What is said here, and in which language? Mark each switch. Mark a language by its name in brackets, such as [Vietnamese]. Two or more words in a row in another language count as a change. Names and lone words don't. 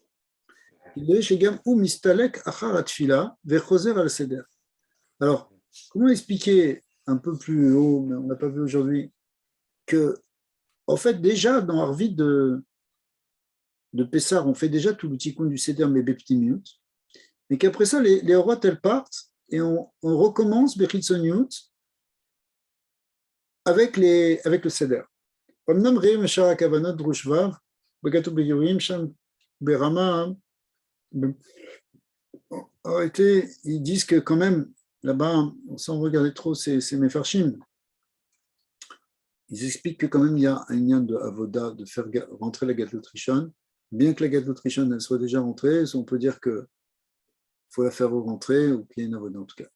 [French] Alors, comment expliquer un peu plus haut, mais on n'a pas vu aujourd'hui, que, en fait, déjà dans Arvid de Pessar, on fait déjà tout le tikkun du Seder, mais Beptimiut, mais qu'après ça, les rois, elles partent et on recommence Bechitzoniut avec le Seder. [Hebrew] אמנם רואים משאר הכוונות דרוש ו' וכתוב בגירויים שם ברמה, [French] en réalité, ils disent que quand même, là-bas, sans regarder trop ces Mefarshim, ils expliquent que quand même il y a un lien de Avoda, de faire rentrer la [Hebrew] גדלות ראשון, [French] bien que la [Hebrew] גדלות ראשון [French] elle soit déjà rentrée, on peut dire qu'il faut la faire rentrer ou qu'il y ait une Avoda en tout cas.